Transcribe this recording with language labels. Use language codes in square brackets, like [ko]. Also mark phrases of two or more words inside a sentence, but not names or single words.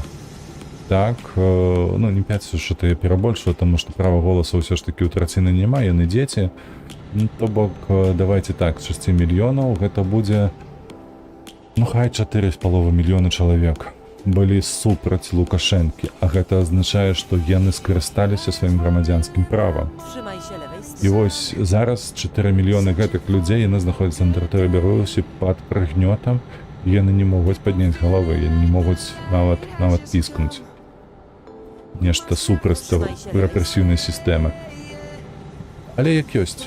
[be] Так, ну не 5, што я перабольшую, таму што права голаса ўсё ж такі ў траціны няма, яны дзеці. То бок, давайте так, 6 мільёнаў, гэта будзе, ну хай 4,5 мільёны чалавек былі супраць Лукашэнкі, а гэта азначае, што яны скарысталіся сваім грамадзянскім правам. [pl] Trzymaj się lewej [be] І [pl] strony. [be] вось зараз 4 мільёны гэтых людзей, яны знаходзяцца на тэрыторыі Беларусі пад прыгнётам, яны не могуць падняць галавы, яны не могуць нават піскнуць нешта супраць рэпрэсіўнай сістэмы. Але як ёсць.